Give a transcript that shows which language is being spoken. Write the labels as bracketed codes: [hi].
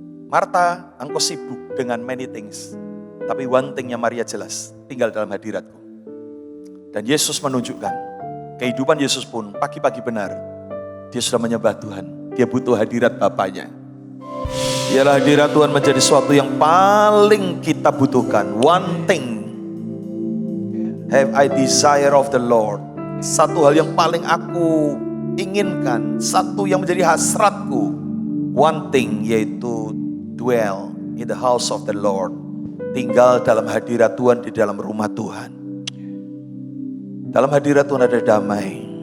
[id] Marta, engkau sibuk dengan [en] many things. [id] Tapi [en] one thing-nya [id] Maria jelas, tinggal dalam hadiratku. Dan Yesus menunjukkan, kehidupan Yesus pun pagi-pagi benar. Dia sudah menyembah Tuhan, dia butuh hadirat Bapaknya. Biarlah hadirat Tuhan menjadi sesuatu yang paling kita butuhkan. [en] One thing have I desire of the Lord. [id] Satu hal yang paling aku inginkan, satu yang menjadi hasratku. [en] One thing, yaitu dwell in the house of the Lord. [id] Tinggal dalam hadirat Tuhan, di dalam rumah Tuhan. Dalam hadirat Tuhan ada damai.